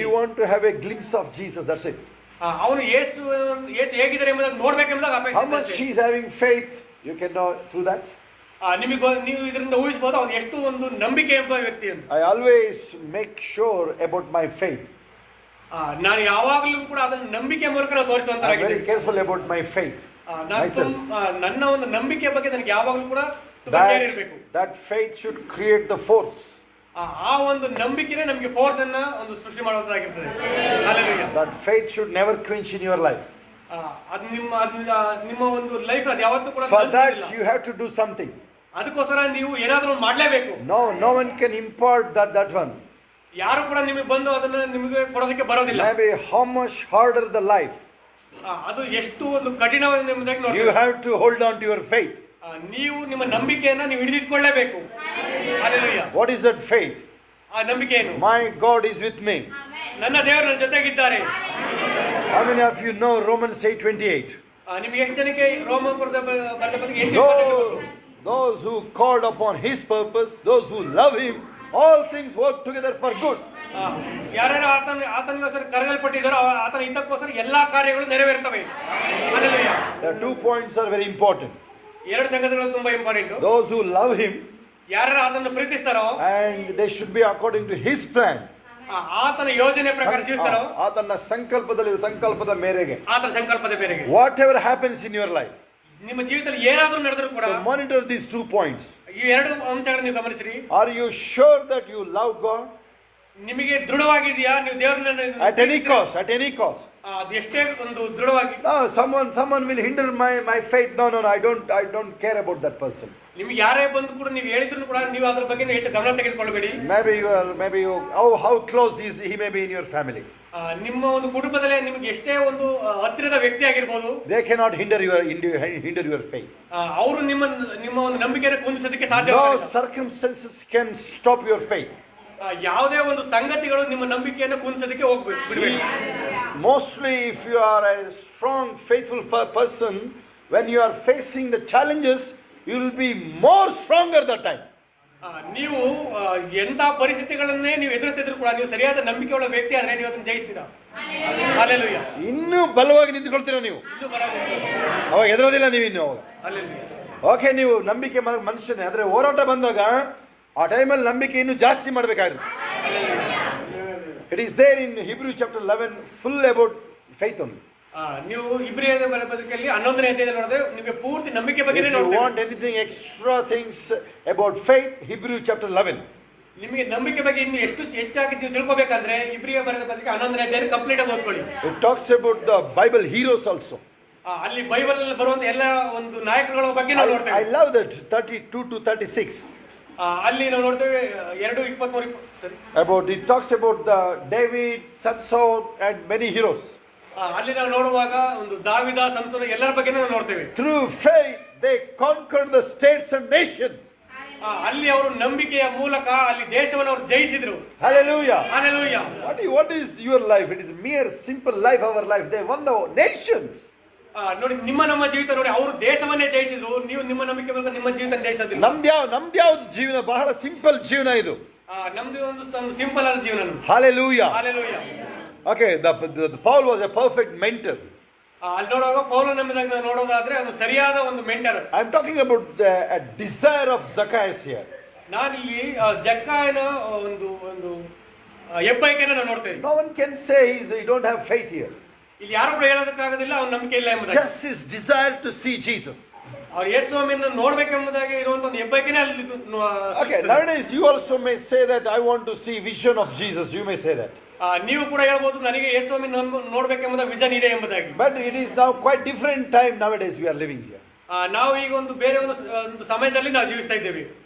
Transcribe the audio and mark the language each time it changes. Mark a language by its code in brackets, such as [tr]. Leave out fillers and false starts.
[en] He want to have a glimpse of Jesus, that's it. [kn] ಅವನು ಯೇಸು ಹೇಗಿದ್ದಾರೆ ಎಂಬುದನ್ನು ನೋಡ್ಬೇಕೆಂಬುದಾಗ [en] How much [kn] ಅಪೇಕ್ಷೆ. [en] he is having faith, you can know through that. [kn] ನೀವು ಇದರಿಂದ ಊಹಿಸಬಹುದು ಅವನು ಎಷ್ಟು ಒಂದು ನಂಬಿಕೆ ಎಂಬ ವ್ಯಕ್ತಿ ಅಂತ. [en] I always make sure about my faith. [kn] ನಾನು ಯಾವಾಗಲೂ ಕೂಡ ಅದನ್ನು ನಂಬಿಕೆ ಮೂಲಕ ನಾವು [en] I'm [kn] ತೋರಿಸುವಂತರಾಗಿದ್ದೇನೆ. [en] very careful about my faith. [kn] ನನ್ನ ಒಂದು ನಂಬಿಕೆ ಬಗ್ಗೆ ನನಗೆ ಯಾವಾಗಲೂ ಕೂಡ ತುಂಬಾ ಕೇರ್ ಇರಬೇಕು. [en] That faith should create the force. [kn] ಆ ಒಂದು ನಂಬಿಕೆನೇ ನಮಗೆ ಫೋರ್ಸ್ ಅನ್ನ ಒಂದು ಸೃಷ್ಟಿ ಮಾಡುವಂತಾಗಿರ್ತದೆ. [en] Hallelujah. That faith should never quench in your life. [kn] ಅದು ನಿಮ್ಮ ಒಂದು ಲೈಫ್ ಅದು ಯಾವತ್ತೂ ಕೂಡ [en] For that you have to do something. [kn] ಅದಕ್ಕೋಸ್ಕರ ನೀವು ಏನಾದರೂ ಮಾಡಲೇಬೇಕು. [en] No one can impart that one. [kn] ಯಾರು ಕೂಡ ನಿಮಗೆ ಬಂದು ಅದನ್ನ ನಿಮಗೆ ಕೊಡೋದಕ್ಕೆ ಬರೋದಿಲ್ಲ. [en] Maybe how much harder the life. [kn] ಅದು ಎಷ್ಟು ಒಂದು ಕಠಿಣವಾದ ಎಂಬುದಾಗಿ [en] You [kn] ನೋಡ್ತೀವಿ. [en] have to hold on to your faith. [kn] ನೀವು ನಿಮ್ಮ ನಂಬಿಕೆಯನ್ನ ನೀವು ಹಿಡಿದಿಟ್ಕೊಳ್ಳೇಬೇಕು. [en] Hallelujah. What is that faith? [kn] ಆ ನಂಬಿಕೆ ಏನು? [en] My God is with me. [kn] ನನ್ನ ದೇವರು ನನ್ನ ಜೊತೆಗಿದ್ದಾರೆ. [en] How many of you know Romans 8:28? [kn] ನಿಮ್ಗೆ ಎಷ್ಟು ಜನಕ್ಕೆ ರೋಮಾಪುರದ ಬರೆದ ಪತ್ರಿಕೆ 8:28 ಗೊತ್ತು? [en] Those who called upon His purpose, those who love Him, all things work together for good. [kn] ಯಾರ್ಯಾರು ಆತನಿಗೋಸ್ಕರ ಕರೆಯಲ್ಪಟ್ಟಿದ್ದಾರೋ ಆತನ ಹಿತಕ್ಕೋಸ್ಕರ ಎಲ್ಲಾ ಕಾರ್ಯಗಳು ನೆರವೇರ್ತವೆ. [en] Hallelujah. The 2 points are very important. [kn] ಎರಡು ಸಂಗತಿಗಳು ತುಂಬಾ important. [en] Those who love Him, [kn] ಯಾರ್ಯಾರು ಆತನನ್ನು ಪ್ರೀತಿಸ್ತಾರೋ [en] and they should be according to His plan. [kn] ಆತನ ಯೋಜನೆ ಪ್ರಕಾರ ಜೀವಿಸ್ತಾರೋ ಆತನ ಸಂಕಲ್ಪದ ಮೇರೆಗೆ. ಆತನ ಸಂಕಲ್ಪದ ಮೇರೆಗೆ. [en] Whatever happens in your life, [kn] ನಿಮ್ಮ ಜೀವಿತದಲ್ಲಿ ಏನಾದರೂ ನಡೆದರೂ ಕೂಡ [en] so monitor these 2 points. [kn] ಈ ಎರಡು ಅಂಶಗಳನ್ನು ನೀವು ಗಮನಿಸಿರಿ. [en] Are you sure that you love God? [kn] ನಿಮಗೆ ದೃಢವಾಗಿದೆಯಾ ನೀವು ದೇವರನ್ನ [en] At any cost, at any cost. [kn] ಅದು ಎಷ್ಟೇ ಒಂದು ದೃಢವಾಗಿ. [en] No, someone will hinder my faith. No, I don't care about that person. [kn] ನಿಮ್ಗೆ ಯಾರೇ ಬಂದು ಕೂಡ ನೀವು ಹೇಳಿದ್ರು ಕೂಡ ನೀವು ಅದ್ರ ಬಗ್ಗೆ ಹೆಚ್ಚು ಗಮನ ತೆಗೆದುಕೊಳ್ಳಬೇಡಿ. [en] Maybe you how close he may be in your family. [kn] ನಿಮ್ಮ ಒಂದು ಕುಟುಂಬದಲ್ಲಿ ನಿಮಗೆ ಎಷ್ಟೇ ಒಂದು ಹತ್ತಿರದ ವ್ಯಕ್ತಿ ಆಗಿರ್ಬೋದು. [en] They cannot hinder your faith. [kn] ಅವರು ನಿಮ್ಮ ಒಂದು ನಂಬಿಕೆಯನ್ನು ಕುಂದಿಸೋದಕ್ಕೆ ಸಾಧ್ಯ. [en] No circumstances can stop your faith. [kn] ಯಾವುದೇ ಒಂದು ಸಂಗತಿಗಳು ನಿಮ್ಮ ನಂಬಿಕೆಯನ್ನು ಕುಂದಿಸೋದಕ್ಕೆ ಬಿಡಬೇಡಿ. [en] Mostly if you are a strong faithful person, when you are facing the challenges, you will be more stronger that time. [kn] ನೀವು ಎಂತ ಪರಿಸ್ಥಿತಿಗಳನ್ನೇ ನೀವು ಎದುರಿಸ್ತಿದ್ರು ಕೂಡ ನೀವು ಸರಿಯಾದ ನಂಬಿಕೆಯುಳ್ಳ ವ್ಯಕ್ತಿ ಆದ್ರೆ ನೀವು ಅದನ್ನು ಜಯಿಸ್ತೀರಾ. [en] Hallelujah. [kn] ಇನ್ನೂ ಬಲವಾಗಿ ನಿಂತುಕೊಳ್ತೀರಾ ನೀವು. ಅವಾಗ ಎದುರೋದಿಲ್ಲ ನೀವು ಇನ್ನು. ಓಕೆ, ನೀವು ನಂಬಿಕೆ ಮನುಷ್ಯನೇ, ಆದ್ರೆ ಹೋರಾಟ ಬಂದಾಗ ಆ ಟೈಮಲ್ಲಿ ನಂಬಿಕೆ ಇನ್ನೂ ಜಾಸ್ತಿ ಮಾಡಬೇಕಾಗುತ್ತೆ. [en] It is there in Hebrew chapter 11 full about faith only. [kn] ನೀವು ಇಬ್ರಿಯರ ಬದುಕಲ್ಲಿ 11ನೇ ಅಧ್ಯಾಯದಲ್ಲಿ ನೋಡಿದ್ರೆ ನಿಮಗೆ ಪೂರ್ತಿ ನಂಬಿಕೆ ಬಗ್ಗೆನೇ ನೋಡ್ತೀವಿ. [en] If you want [kn] ನೋಡ್ತೀವಿ. [en] anything extra things about faith, Hebrew chapter 11. [kn] ನಿಮಗೆ ನಂಬಿಕೆ ಬಗ್ಗೆ ಇನ್ನು ಎಷ್ಟು ಹೆಚ್ಚಾಗಿ ನೀವು ತಿಳ್ಕೊಬೇಕಂದ್ರೆ ಇಬ್ರಿಯ ಬರೆದ ಪತ್ರಿಕೆ 11ನೇ ಅಧ್ಯಾಯ ಕಂಪ್ಲೀಟ್ ಆಗಿ ಓದ್ಕೊಳ್ಳಿ. [en] It talks about the Bible heroes also. [kn] ಅಲ್ಲಿ ಬೈಬಲ್ ಅಲ್ಲಿ ಬರುವಂತ ಎಲ್ಲ ಒಂದು ನಾಯಕರುಗಳ ಬಗ್ಗೆ ನಾವು [en] I [kn] ನೋಡ್ತೇವೆ. [en] love that 32 to 36. [kn] ಅಲ್ಲಿ ನಾವು ನೋಡ್ತೇವೆ 2:23 ಸರಿ. [en] About it talks about the David, Samson and many heroes. [kn] ಅಲ್ಲಿ ನಾವು ನೋಡುವಾಗ ಒಂದು ದಾವಿದ ಸಂಸೋನ ಎಲ್ಲರ ಬಗ್ಗೆ ನಾವು ನೋಡ್ತೇವೆ. [en] Through faith they conquered the states and nations. [kn] ಅಲ್ಲಿ ಅವರು ನಂಬಿಕೆಯ ಮೂಲಕ ಅಲ್ಲಿ ದೇಶವನ್ನು ಅವರು ಜಯಿಸಿದ್ರು. [en] Hallelujah. Hallelujah. What is your life? It is mere simple life, our life. They won the nations. [kn] ನೋಡಿ ನಮ್ಮ ಜೀವಿತ ನೋಡಿ ಅವರು ದೇಶವನ್ನೇ ಜಯಿಸಿದ್ರು. ನೀವು ನಿಮ್ಮ ನಂಬಿಕೆ ಮೂಲಕ ನಿಮ್ಮ ಜೀವಿತ ಜಯಿಸೋದಿಲ್ಲ. ನಮ್ದ್ಯಾವ್ದು ಜೀವನ ಬಹಳ ಸಿಂಪಲ್ ಜೀವನ ಇದು. ನಮ್ದು ಒಂದು ಸಿಂಪಲ್ ಆದ ಜೀವನ. [en] Hallelujah. Hallelujah. Okay, the Paul was a perfect mentor. [kn] ಅಲ್ಲಿ ನೋಡುವಾಗ ಪೌಲನ ಎಂಬುದಾಗಿ ನಾವು ನೋಡೋದಾದ್ರೆ ಅದು ಸರಿಯಾದ ಒಂದು mentor. [en] I am talking about a desire of Zacchaeus here. [kn] ನಾನು ಇಲ್ಲಿ ಜಕ್ಕಾಯನ ಒಂದು ಹೆಬ್ಬಯಕೆಯನ್ನು ನಾವು ನೋಡ್ತೇವೆ. [en] No one can say you don't have faith here. [kn] ಇಲ್ಲಿ ಯಾರು ಕೂಡ ಹೇಳೋದಕ್ಕಾಗೋದಿಲ್ಲ ಅವನ ನಂಬಿಕೆ ಇಲ್ಲ ಎಂಬುದಾಗಿ. [en] Just his desire to see Jesus. [kn] ಅವ್ರು ಯೇಸು ಸ್ವಾಮಿಯನ್ನು ನೋಡ್ಬೇಕೆಂಬುದಾಗಿ ಇರುವಂತ ಒಂದು ಹೆಬ್ಬಯಕೆನೇ ಅಲ್ಲಿ. [en] Okay, nowadays you also may say that I want to see vision of Jesus. You may say that. [kn] ನೀವು ಕೂಡ ಹೇಳ್ಬೋದು ನನಗೆ ಯೇಸು ಸ್ವಾಮಿಯನ್ನು ನೋಡ್ಬೇಕೆಂಬುದ ವಿಷನ್ ಇದೆ ಎಂಬುದಾಗಿ. [en] But it is now quite different time nowadays we are living here. [kn] ನಾವು ಈಗ ಒಂದು ಬೇರೆ ಒಂದು ಸಮಯದಲ್ಲಿ ನಾವು ಜೀವಿಸ್ತಾ ಇದ್ದೇವೆ.